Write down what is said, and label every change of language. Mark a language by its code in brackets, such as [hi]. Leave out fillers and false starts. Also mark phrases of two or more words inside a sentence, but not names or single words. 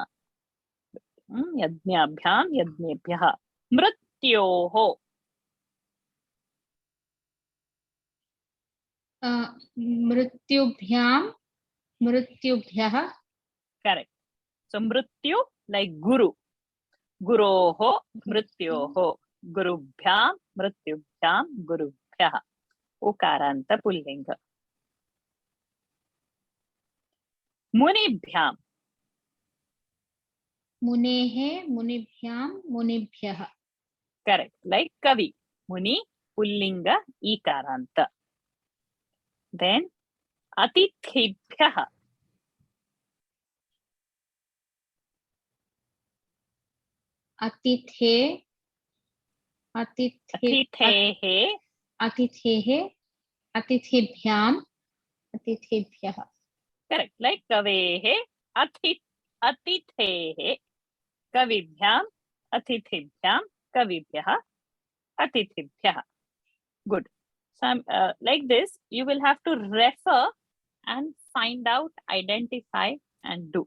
[sa] Yajnabhyam, Yajnebhyah. Mrityoho. Mrityubhyam, Mrityubhyah. [en] Correct. So Mrityu like Guru. [sa] Guroho, Mrityoho. Gurubhyam, Mrityubhyam, Gurubhyah. Ukaranta Pullinga. Munibhyam. Munehe, Munibhyam, Munibhyah. [en] Correct. Like Kavi. Muni, [sa] Pullinga, Ikaranta. [en] Then Atithibhyah. [sa] Atithe, Atithehe. Atithehe, Atithibhyam, Atithibhyah. [en] Correct. Like [sa] Kavehe, Atithehe. Kavibhyam, Atithibhyam, Kavibhyah, Atithibhyah. [en] Good. So like this, you will have to refer and find out, identify and do.